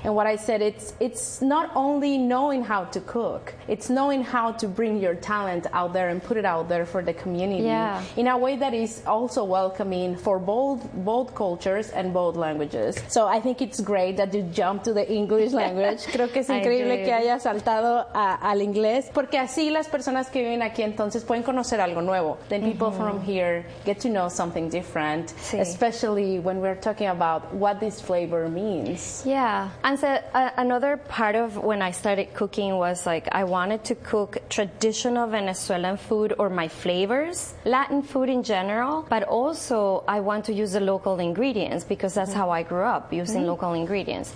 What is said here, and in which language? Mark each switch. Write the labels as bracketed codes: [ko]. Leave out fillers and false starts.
[en] And what I said, it's not only knowing how to cook, it's knowing how to bring your talent out there and put it out there for the community, yeah. in a way that is also welcoming for both cultures and both languages. So I think it's great that you jumped to the English language. [es] Creo que es increíble que haya saltado al inglés. Porque así las personas que viven aquí entonces pueden conocer algo nuevo. [en] Then people mm-hmm. from here get to know something different, [es] sí. [en] especially when we're talking about what this flavor means. Yeah. And so another part of when I started cooking was like I wanted to cook traditional Venezuelan food or my flavors, Latin food in general, but also I want to use the local ingredients because that's mm-hmm. how I grew up, using mm-hmm. local ingredients.